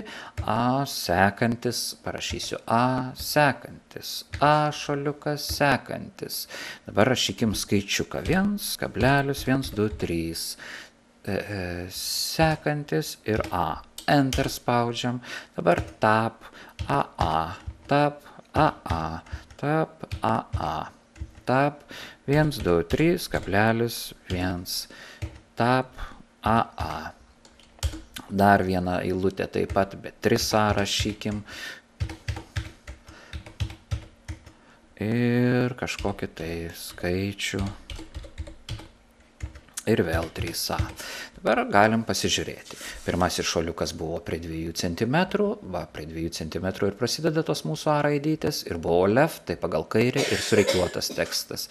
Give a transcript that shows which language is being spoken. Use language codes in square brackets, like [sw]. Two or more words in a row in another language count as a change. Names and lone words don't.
[lt] A sekantis, parašysiu A sekantis, A šaliukas sekantis. Dabar rašykim skaičiuką 1,1, 2, 3. Sekantis ir A. Enter spaudžiam. Dabar tab, AA, tab, AA, tab, AA, tab, 1, 2, 3,1, tab, AA. Dar vieną eilutę taip pat, bet 3A rašykim. Ir kažkokį tai skaičių. Ir vėl 3A. Dabar galim pasižiūrėti. Pirmasis šuoliukas buvo prie 2 cm, prie 2 cm ir prasideda tos mūsų A raidytės, ir buvo left, tai pagal kairę ir surikiuotas tekstas.